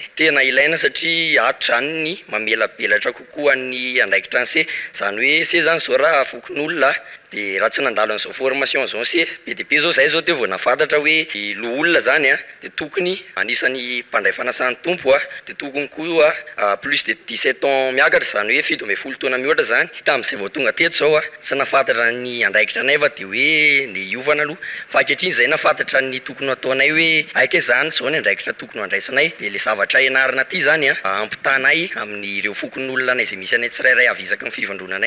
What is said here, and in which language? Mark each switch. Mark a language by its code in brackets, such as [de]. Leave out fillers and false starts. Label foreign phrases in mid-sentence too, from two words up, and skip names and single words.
[mg] Tena ilaina satria ato zany ny mamelabelatra kokoa ny andraikitra anse zany hoe se zany zao raha fokon'olona dia raha tsy nandalo an'izao formation zao se be dia be zao zay zao dia vao nafantatra hoe olona zany dia tokony anisan'ny mpandray fanasany tompo dia tokony koa [fr] plus de 17 ans [mg] miakatra zany hoe 17 taona mihoatra zany tamin'izay vao tonga teto zao tsy nafantatra ny andraikitra anay fa dia hoe ny iovana aloha fa ankehitriny zay nafantatra ny tokony ataonay hoe aika zany zao ny andraikitra tokony andraisanay dia le zavatra ianarana ty zany ampitanay amin'ireo fokon'olona anay izay misy anay tsirairay avisaka ny fivondronanay.